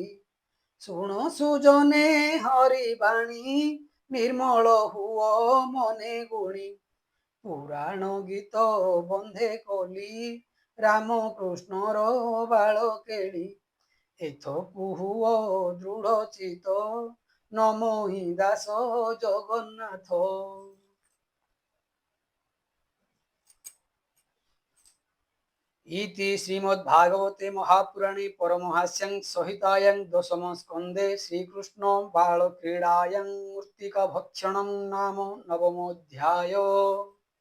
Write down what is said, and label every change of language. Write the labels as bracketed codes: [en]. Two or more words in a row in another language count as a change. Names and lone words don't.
[or] ଶୁଣ ସୁଜନେ ହରିବାଣୀ ନିର୍ମଳ ହୁଅ ମନେ ଗୁଣି। ପୁରାଣ ଗୀତ ବନ୍ଧେ କଲି ରାମକୃଷ୍ଣର ବାଳ କେଳି। ଏଥକୁ ହୁଅ ଦୃଢ଼ ଚିତ ନମୋ ଦାସ ଜଗନ୍ନାଥ। [sa] इति श्रीमद्भागवते महापुराणे परमहास्यं संहितायां दशम स्कन्धे श्रीकृष्ण बालक्रीडायां मूर्तिकाभक्षणं नाम नवमोऽध्यायः।